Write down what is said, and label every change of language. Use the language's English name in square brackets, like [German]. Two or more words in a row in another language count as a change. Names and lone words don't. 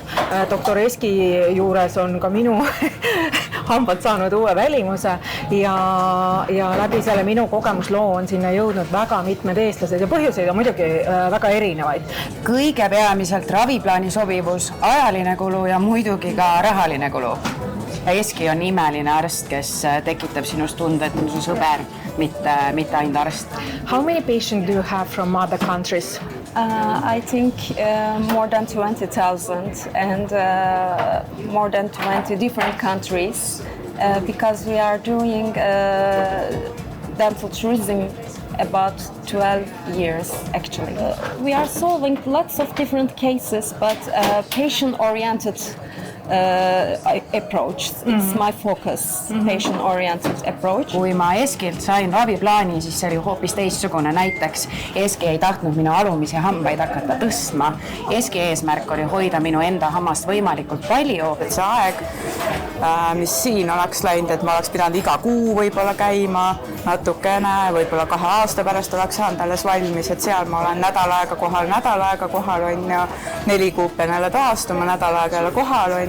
[Estonian] Doktor Eski juures on ka minu hambad saanud uue välimuse ja läbi selle minu kogemusloo on sinna jõudnud väga mitmed eestlased ja põhjuseid on muidugi väga erinevaid. Kõige peamiselt raviplaani sobivus, ajaline kulu ja muidugi ka rahaline kulu. Ja Eski on imeline arst, kes tekitab sinust tunde, et on su sõber, mitte ainult arst. [English] How many patients do you have from other countries? I think more than 20,000 and more than 20 different countries because we are doing dental tourism about 12 years actually. We are solving lots of different cases but patient-oriented approach. It's my focus, patient-oriented approach. [Estonian] Kui ma Eskilt sain raviplaani, siis see oli hoopis teistsugune. Näiteks Eski ei tahtnud minu alumisi hambaid hakata tõstma. Eski eesmärk oli hoida minu enda hammast võimalikult palju. Et see aeg, mis siin oleks läinud, et ma oleks pidanud iga kuu võib-olla käima natukene, võib-olla 2 aasta pärast oleks saanud alles valmis, et seal ma olen nädal aega kohal on ja 4 kuud pean jälle taastuma, nädal aega jälle kohal on.